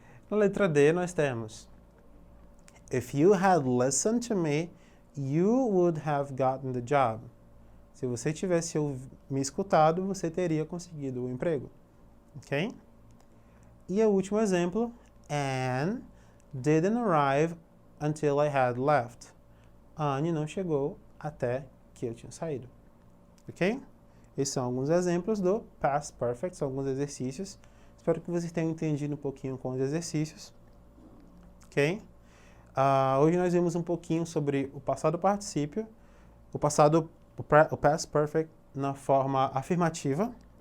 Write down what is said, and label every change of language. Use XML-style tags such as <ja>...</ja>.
<pt>Na letra D nós temos</pt> <en>If you had listened to me, you would have gotten the job.</en> <pt>Se você tivesse me escutado, você teria conseguido o emprego. Ok? E o último exemplo,</pt> <en>Anne didn't arrive until I had left.</en> <pt>A Anne não chegou até que eu tinha saído. Ok? Esses são alguns exemplos do past perfect, são alguns exercícios. Espero que vocês tenham entendido um pouquinho com os exercícios. Ok? Hoje nós vimos um pouquinho sobre o passado particípio, o past perfect na forma afirmativa.</pt>